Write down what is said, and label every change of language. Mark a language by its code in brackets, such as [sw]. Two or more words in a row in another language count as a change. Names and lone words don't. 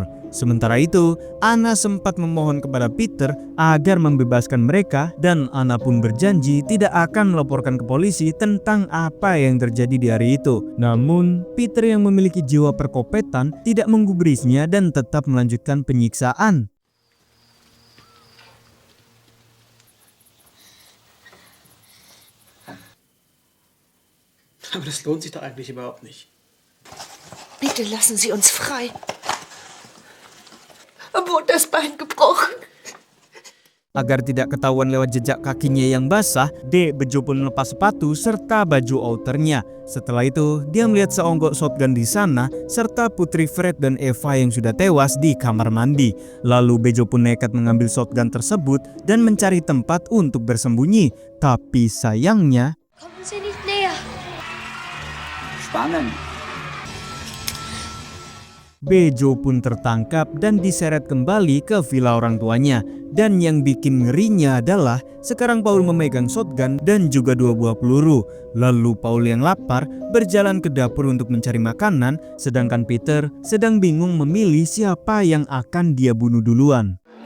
[id] Sementara itu, Anna sempat memohon kepada Peter agar membebaskan mereka dan Anna pun berjanji tidak akan melaporkan ke polisi tentang apa yang terjadi di hari itu. Namun, Peter yang memiliki jiwa perkopetan tidak menggubrisnya dan tetap melanjutkan penyiksaan. [de] Aber das lohnt sich doch eigentlich überhaupt nicht. Bitte lassen Sie uns frei. Wurde das Bein gebrochen? [id] Agar tidak ketahuan lewat jejak kakinya yang basah, Bejo pun melepas sepatu serta baju outernya. Setelah itu, dia melihat seonggok shotgun di sana serta putri Fred dan Eva yang sudah tewas di kamar mandi. Lalu Bejo pun nekat mengambil shotgun tersebut dan mencari tempat untuk bersembunyi. Tapi sayangnya, [de] Kommen Sie nicht näher. Spannend. [id] Bejo pun tertangkap dan diseret kembali ke villa orang tuanya. Dan yang bikin ngerinya adalah sekarang Paul memegang shotgun dan juga 2 buah peluru. Lalu Paul yang lapar berjalan ke dapur untuk mencari makanan, sedangkan Peter sedang bingung memilih siapa yang akan dia bunuh duluan.